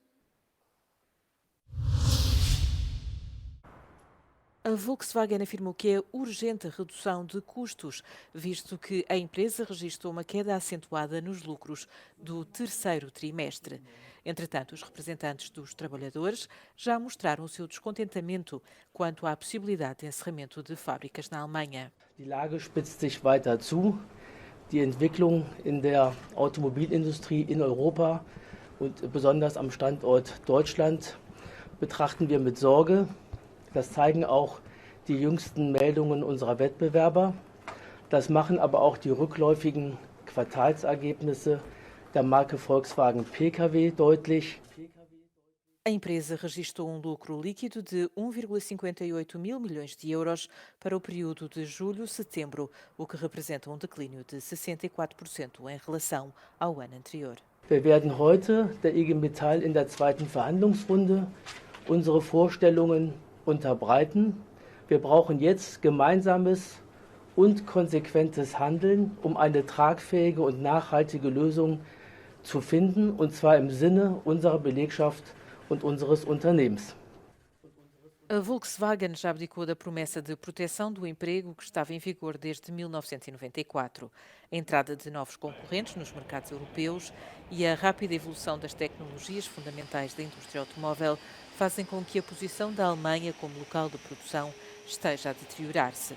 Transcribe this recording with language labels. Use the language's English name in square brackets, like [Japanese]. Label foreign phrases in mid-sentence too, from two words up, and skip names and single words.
[Portuguese] A Volkswagen afirmou que é urgente a redução de custos, visto que a empresa registrou uma queda acentuada nos lucros do terceiro trimestre. Entretanto, os representantes dos trabalhadores já mostraram o seu descontentamento quanto à possibilidade de encerramento de fábricas na Alemanha. [German] Die Lage spitzt sich weiter zu. Die Entwicklung in der Automobilindustrie in Europa und besonders am Standort Deutschland betrachten wir mit Sorge. Das zeigen auch die jüngsten Meldungen unserer Wettbewerber. Das machen aber auch die rückläufigen Quartalsergebnisse der Marke Volkswagen Pkw deutlich. [Portuguese] A empresa registrou lucro líquido de 1,58 mil milhões de euros para o período de julho-setembro, o que representa declínio de 64% em relação ao ano anterior. [German] Wir werden heute der IG Metall in der zweiten Verhandlungsrunde unsere Vorstellungen unterbreiten. Wir brauchen jetzt gemeinsames und konsequentes Handeln, um eine tragfähige und nachhaltige Lösung zu finden, und zwar im Sinne unserer Belegschaft und unseres Unternehmens. [Portuguese] A Volkswagen já abdicou da promessa de proteção do emprego que estava em vigor desde 1994. A entrada de novos concorrentes nos mercados europeus e a rápida evolução das tecnologias fundamentais da indústria automóvel fazem com que a posição da Alemanha como local de produção esteja a deteriorar-se.